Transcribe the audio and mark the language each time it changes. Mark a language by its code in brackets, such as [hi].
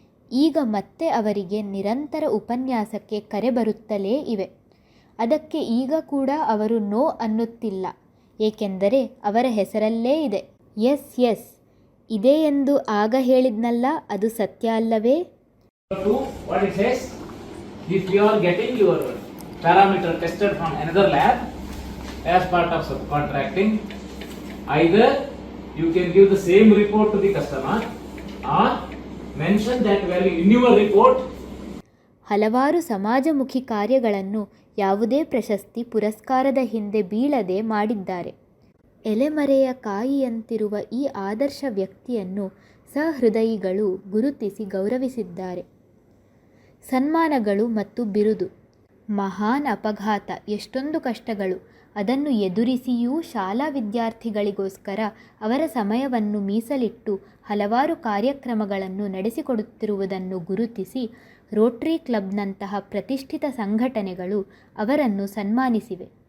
[kn] ಈಗ ಮತ್ತೆ ಅವರಿಗೆ ನಿರಂತರ ಉಪನ್ಯಾಸಕ್ಕೆ ಕರೆ ಬರುತ್ತಲೇ ಇವೆ. ಅದಕ್ಕೆ ಈಗ ಕೂಡ ಅವರು ನೋ ಅನ್ನುತ್ತಿಲ್ಲ, ಏಕೆಂದರೆ ಅವರ ಹೆಸರಲ್ಲೇ ಇದೆ. ಎಸ್ ಎಸ್ ಇದೆ ಎಂದು ಆಗ ಹೇಳಿದ್ನಲ್ಲ, ಅದು ಸತ್ಯ ಅಲ್ಲವೇ? [en] What it says, if you are getting your parameter tested from another lab as part of subcontracting, either you can give the same report to the customer or mention that value in your report. [kn] ಹಲವಾರು ಸಮಾಜಮುಖಿ ಕಾರ್ಯಗಳನ್ನು ಯಾವುದೇ ಪ್ರಶಸ್ತಿ ಪುರಸ್ಕಾರದ ಹಿಂದೆ ಬೀಳದೆ ಮಾಡಿದ್ದಾರೆ. ಎಲೆಮರೆಯ ಕಾಯಿಯಂತಿರುವ ಈ ಆದರ್ಶ ವ್ಯಕ್ತಿಯನ್ನು ಸಹೃದಯಿಗಳು ಗುರುತಿಸಿ ಗೌರವಿಸಿದ್ದಾರೆ. ಸನ್ಮಾನಗಳು ಮತ್ತು ಬಿರುದು. ಮಹಾನ್ ಅಪಘಾತ, ಎಷ್ಟೊಂದು ಕಷ್ಟಗಳು, ಅದನ್ನು ಎದುರಿಸಿಯೂ ಶಾಲಾ ವಿದ್ಯಾರ್ಥಿಗಳಿಗೋಸ್ಕರ ಅವರ ಸಮಯವನ್ನು ಮೀಸಲಿಟ್ಟು ಹಲವಾರು ಕಾರ್ಯಕ್ರಮಗಳನ್ನು ನಡೆಸಿಕೊಡುತ್ತಿರುವುದನ್ನು ಗುರುತಿಸಿ ರೋಟರಿ ಕ್ಲಬ್ನಂತಹ ಪ್ರತಿಷ್ಠಿತ ಸಂಘಟನೆಗಳು ಅವರನ್ನು ಸನ್ಮಾನಿಸಿವೆ.